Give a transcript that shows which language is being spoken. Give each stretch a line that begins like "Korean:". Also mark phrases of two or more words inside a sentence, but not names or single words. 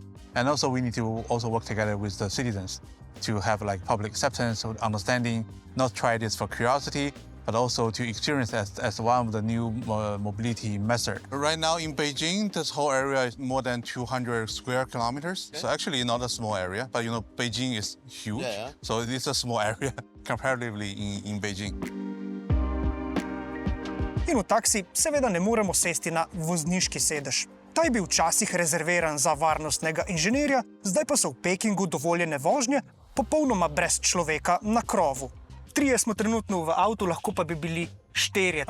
English: And also we need to also work together with the citizens to have like public acceptance or understanding, not try this for curiosity, but also to experience as one of the new mobility method. Right now in Beijing, this whole area is more than 200 square kilometers. Okay. So actually not a small area, but you know, Beijing is huge. Yeah. So it's a small area comparatively in Beijing.
Slovenian: In v taksi seveda ne moremo sesti na vozniški sedež. Ta je bil včasih rezerviran za varnostnega inženirja, zdaj pa so v Pekingu dovoljene vožnje popolnoma brez človeka na krovu. 3 smo trenutno v avtu, lahko pa bi bili 4.